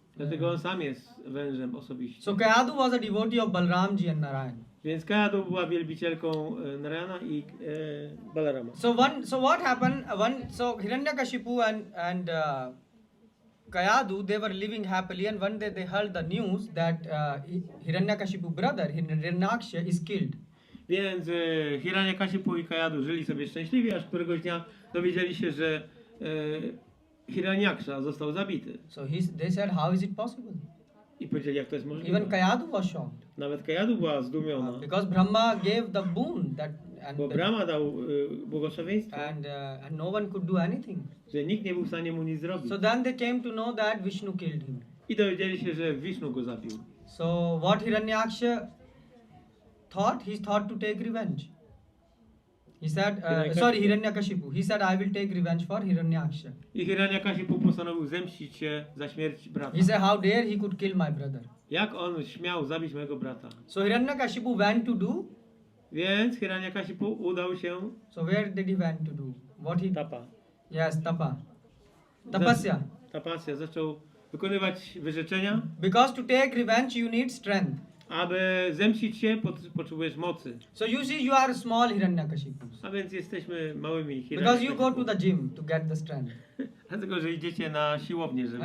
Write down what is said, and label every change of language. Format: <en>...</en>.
<pl>Dlatego on sam jest wężem osobiście.</pl> <en>So Kayadu was a devotee of Balramji and Narayan.</en> <pl>Więc Kayadu była wielbicielką Narayana i Balarama.</pl> <en>So what happened? So Hiranyakashipu and Kayadu, they were living happily, and one day they heard the news that Hiranyakashipu brother Hiranyaksha is killed.</en> <pl>Więc Hiranyakashipu i Kayadu żyli sobie szczęśliwie, aż któregoś dnia dowiedzieli się, że Hiranyaksha został zabity.</pl> <en>So they said, how is it possible?</en> <pl>I powiedzieli, jak to jest możliwe.</pl> <en>Even Kayadu was shocked.</en> <pl>Nawet Kayadu była zdumiona.</pl> <en>Because Brahma gave the boon</en> <pl>Bo Brahma dał błogosławieństwo.</pl> <en>And no one could do anything.</en> <pl>Że nikt nie był w stanie mu nic zrobić.</pl> <en>So then they came to know that Vishnu killed him.</en> <pl>I dowiedzieli się, że Vishnu go zabił.</pl> <en>So what Hiranyaksha thought? He thought to take revenge. He said, Hiranyakashipu. He said, I will take revenge for Hiranyaksha.</en> <pl>I Hiranyakashipu postanowił zemścić się za śmierć brata.</pl> <en>He said, how dare he could kill my brother.</en> <pl>Jak on śmiał zabić mojego brata?</pl> <en>So Hiranyakashipu went to do.</en> <pl>Więc Hiranyakashipu udał się.</pl> <en>So where did he went to do? What he? Tapa. Yes, tapa. Tapasya. Tapasya.</en> <pl>Zaczął wykonywać wyrzeczenia.</pl> <en>Because to take revenge you need strength.</en> <pl>Aby zemścić się, potrzebujesz mocy.</pl> <en>So you see, you are small Hiranyakashipus.</en> <pl>A więc jesteśmy małymi</pl> <en>Because you go to the gym to get the strength.</en> <pl>Dlatego, że idziecie na siłownię, żeby...</pl>